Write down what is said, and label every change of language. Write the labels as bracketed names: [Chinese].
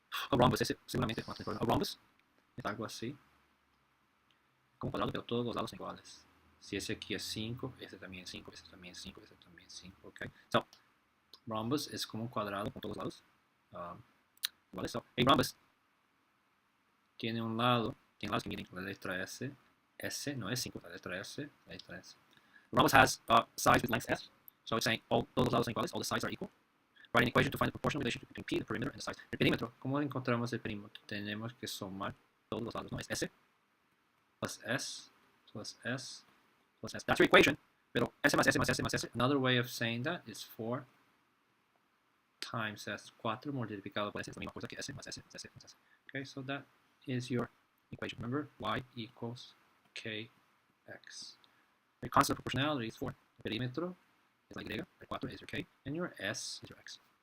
[Spanish] A rhombus, ese seguramente va a tener problema. A rhombus es algo así, como cuadrado, pero todos los lados son iguales. Si ese aquí es 5, ese también es 5, ese también es 5, ese también es 5, ok. So, rhombus es como un cuadrado con todos los lados. ¿Vale? So, a rhombus tiene un lado, tiene lados que miden la letra S. S no es 5, la letra S, la letra S. [English] Rhombus has sides with length S. So it's saying [Spanish] todos los lados son iguales, [English] all the sides are equal. Write an equation to find the proportional relationship between P, the perimeter, and the sides. [Spanish] El perímetro, ¿cómo encontramos el perímetro? Tenemos que sumar todos los lados, ¿no? Es S plus S plus S plus S. [English] That's your equation. [Spanish] Pero S más S más S más S. [English] Another way of saying that is 4 times S. [Spanish] 4 multiplicado por S es la misma cosa que S más S más S más S. [English] Okay, so that is your equation. Remember, Y equals KX. The constant of proportionality is 4. El perímetro is la Y, el 4 is your K, and your S is your X.